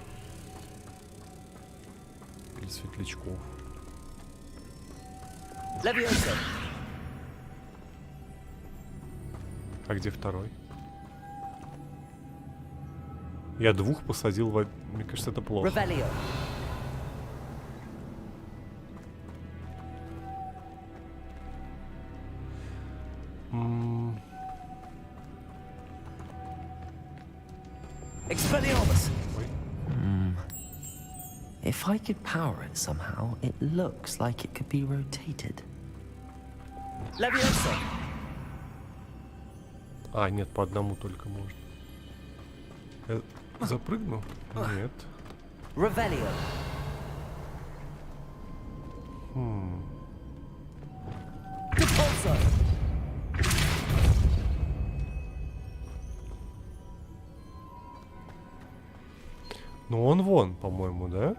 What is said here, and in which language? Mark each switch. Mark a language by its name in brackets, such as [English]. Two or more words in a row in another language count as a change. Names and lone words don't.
[Russian] Или светлячков? Levioso. А где второй? Я двух посадил в... Мне кажется, это плохо. Revelio. Expelliarmus. [English] If I could power it somehow, it looks like it could be rotated. [Russian] Levioso. А, нет, по одному только можно. Я запрыгну? Нет. Revelio. Compulso. Ну он вон, по-моему, да?